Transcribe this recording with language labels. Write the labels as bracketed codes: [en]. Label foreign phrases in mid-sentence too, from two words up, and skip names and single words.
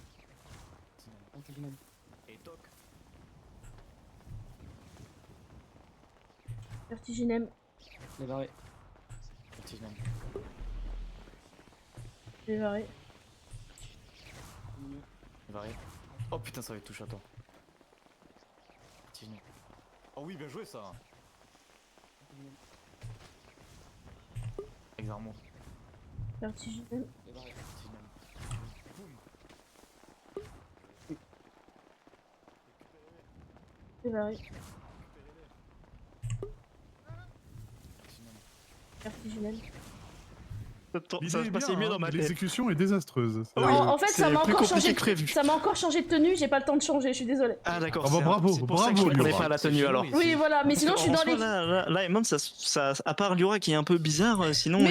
[fr] Vertiginem. Débarré. Dévaré. Oh putain, ça va être touche, attends. Oh oui, bien joué ça. Exarmo. Vertiginem. Dévaré. Vertiginem. Ça se passait mieux dans ma tête. L'exécution est désastreuse. En fait, ça c'est m'a plus encore compliqué changé. que prévu. Ça m'a encore changé de tenue, j'ai pas le temps de changer, je suis désolée. Ah d'accord. Ah bah bravo, c'est pour ça que je bravo, comprenais Liora. pas la tenue alors. Oui, voilà, mais sinon je suis dans les. Là, Emon, ça, à part Liora qui est un peu bizarre, sinon il